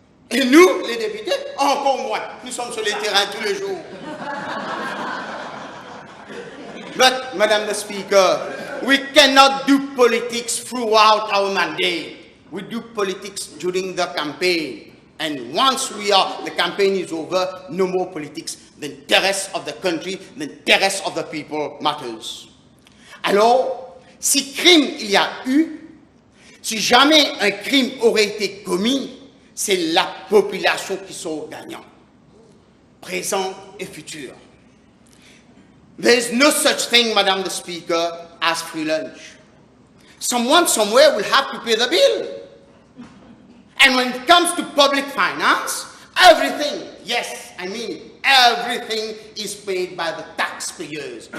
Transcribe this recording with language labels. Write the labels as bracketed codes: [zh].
[fr] Et nous, les députés, encore moins. Nous sommes sur les terrains tous les jours. [en] But, Madam the Speaker, we cannot do politics throughout our mandate. We do politics during the campaign. And once the campaign is over, no more politics. The interest of the country, the interest of the people matters. [fr] Alors, si crime il y a eu, si jamais un crime aurait été commis, c'est la population qui sort gagnant, présent et futur. [en] There is no such thing, Madam the Speaker, as free lunch. Someone somewhere will have to pay the bill. And when it comes to public finance, everything, yes, I mean everything is paid by the taxpayers.